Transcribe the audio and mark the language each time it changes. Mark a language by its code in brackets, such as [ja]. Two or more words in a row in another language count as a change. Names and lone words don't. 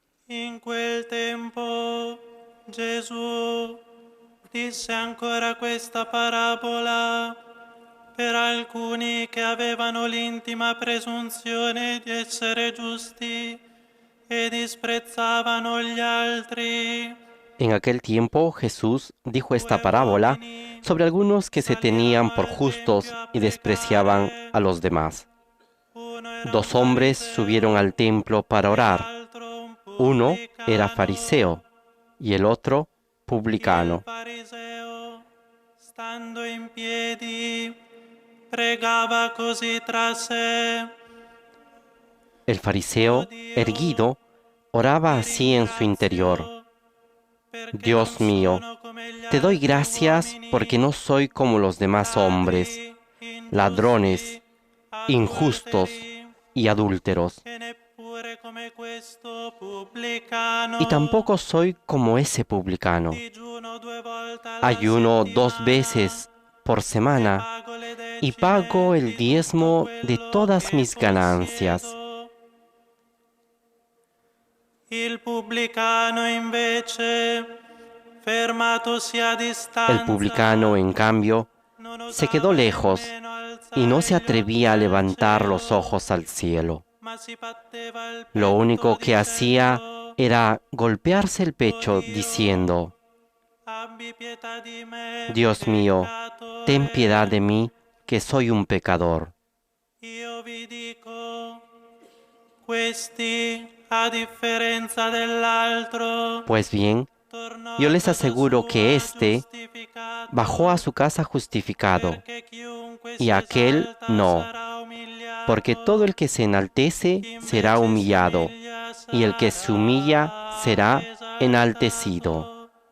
[it] In quel tempo Gesù disse ancora questa parabola per alcuni che avevano l'intima presunzione di essere giusti e disprezzavano gli altri. [es] En aquel tiempo Jesús dijo esta parábola sobre algunos que se tenían por justos y despreciaban a los demás. Dos hombres subieron al templo para orar. Uno era fariseo y el otro publicano. [it] Fariseo, stando in piedi, pregava così tra sé. [es] El fariseo, erguido, oraba así en su interior: Dios mío, te doy gracias porque no soy como los demás hombres, ladrones, injustos y adúlteros. Y tampoco soy como ese publicano. Ayuno 2 veces por semana y pago el diezmo de todas mis ganancias. [it] Il pubblicano invece, fermatosi a distanza, [es] El publicano, en cambio, se quedó lejos y no se atrevía a levantar los ojos al cielo. Lo único que hacía era golpearse el pecho diciendo: Dios mío, ten piedad de mí, que soy un pecador. [it] Io vi dico, questi, a differenza dell'altro, [es] Pues bien, yo les aseguro que éste bajó a su casa justificado, y aquel no, porque todo el que se enaltece será humillado, y el que se humilla será enaltecido.